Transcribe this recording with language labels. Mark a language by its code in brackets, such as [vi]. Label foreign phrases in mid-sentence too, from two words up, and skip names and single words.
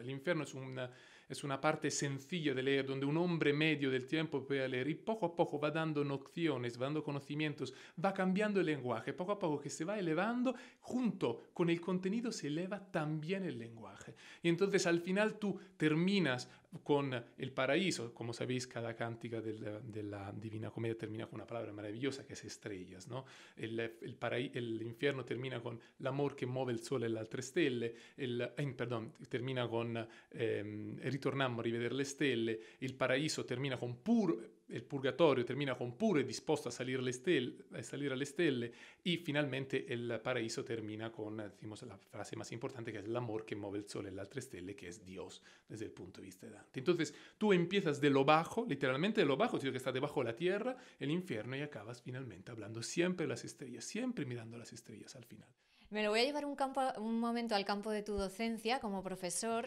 [es] El infierno es una parte sencilla de leer, donde un hombre medio del tiempo puede leer y poco a poco va dando nociones, va dando conocimientos, va cambiando el lenguaje, poco a poco que se va elevando, junto con el contenido se eleva también el lenguaje. Y entonces al final tú terminas con el paraíso, como sabéis, cada cántica de la Divina Comedia termina con una palabra maravillosa que es estrellas, ¿no? El infierno termina con [it] l'amor che muove il sole e le altre stelle, [es] termina con [it] ritornammo a rivedere le stelle, [es] il paraiso termina con [it] il purgatorio [es] termina con [it] puro e disposto a salire alle stelle [es] y finalmente el paraíso termina con, decimos, la frase más importante que es el amor que mueve el sol y las [it] altre stelle, [es] que es Dios desde el punto de vista de Dante. Entonces tú empiezas de lo bajo, literalmente de lo bajo, que está debajo de la tierra, el infierno, y acabas finalmente hablando siempre de las estrellas, siempre mirando las estrellas al final. Me lo voy a llevar un momento al campo de tu docencia como profesor.